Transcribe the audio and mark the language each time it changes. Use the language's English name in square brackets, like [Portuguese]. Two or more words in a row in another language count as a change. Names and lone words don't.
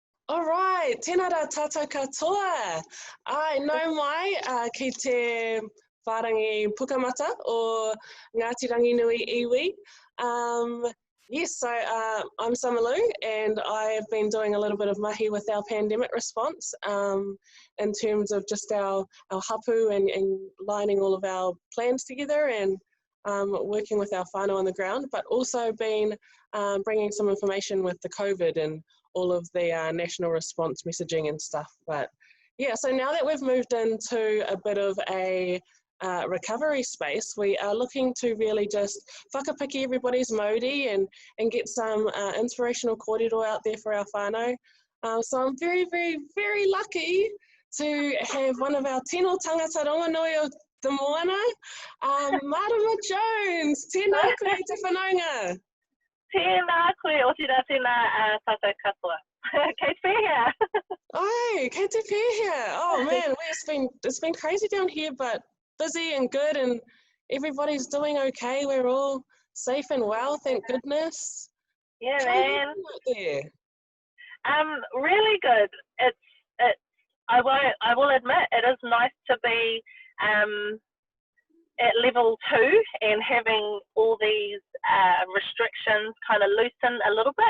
[English] All right, [Māori] tēnā rā tātou katoa. Ai, nau mai, ki te whārangi pukamata o Ngāti Ranginui iwi. [English] Yes, so I'm Summerloo, and I have been doing a little bit of mahi with our pandemic response in terms of just our hapu and lining all of our plans together and working with our whānau on the ground, but also been bringing some information with the COVID and all of the national response messaging and stuff. But yeah, so now that we've moved into a bit of a recovery space, we are looking to really just whakapiki everybody's mauri and get some inspirational korero out there for our whānau. So I'm very, very, very lucky to have one of our [Māori] tino tangata rongonui o Te Moana, [English] Marama Jones. [Māori] Tēnā koe te whanaunga. Tēnā koe, o tēnā tātou katoa. Kei te pēhea. Ai, kei te pēhea. [English] Oh man, it's been crazy down here, but busy and good, and everybody's doing okay. We're all safe and well, thank goodness. Yeah, man. There? Really good. I will admit, it is nice to be at level 2 and having all these restrictions kind of loosen a little bit.